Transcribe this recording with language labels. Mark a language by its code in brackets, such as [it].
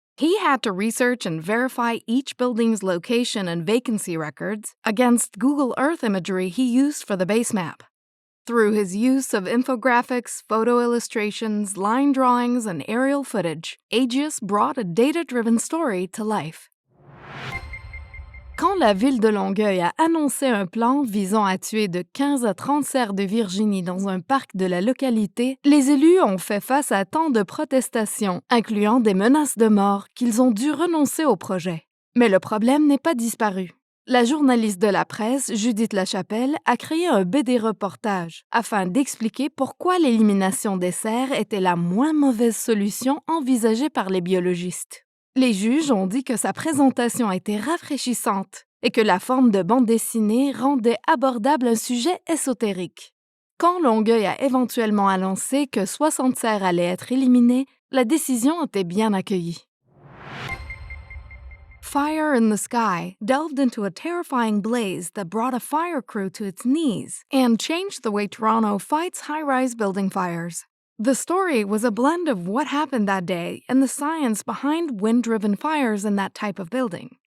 [en] He had to research and verify each building's location and vacancy records against Google Earth imagery he used for the base map. Through his use of infographics, photo illustrations, line drawings, and aerial footage, Agius brought a data-driven story to life. [fr] Quand la ville de Longueuil a annoncé un plan visant à tuer de 15 à 30 cerfs de Virginie dans un parc de la localité, les élus ont fait face à tant de protestations, incluant des menaces de mort, qu'ils ont dû renoncer au projet. Mais le problème n'est pas disparu. La journaliste de la presse, Judith Lachapelle, a créé un BD-reportage afin d'expliquer pourquoi l'élimination des cerfs était la moins mauvaise solution envisagée par les biologistes. Les juges ont dit que sa présentation était rafraîchissante et que la forme de bande dessinée rendait abordable un sujet ésotérique. Quand Longueuil a éventuellement annoncé que 60 cerfs allaient être éliminés, la décision était bien accueillie. [en] Fire in the Sky delved into a terrifying blaze that brought a fire crew to its knees and changed the way Toronto fights high-rise building fires. The story was a blend of what happened that day and the science behind wind-driven fires in that type of building.